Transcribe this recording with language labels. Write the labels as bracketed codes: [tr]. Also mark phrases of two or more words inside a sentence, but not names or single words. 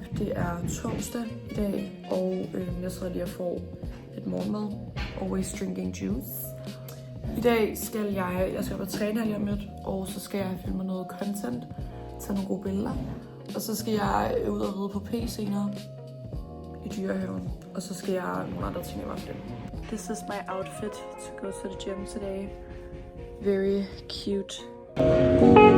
[da] Det er torsdag i dag, og jeg sidder lige og får et morgenmad. [en] Always drinking juice. [da] I dag skal jeg skal op og træne lige om lidt, og så skal jeg filme noget content, tage nogle gode billeder. Og så skal jeg ud og ride på P senere i Dyrehaven. Og så skal jeg nogle andre ting i aften. [en] This is my outfit to go to the gym today. Very cute.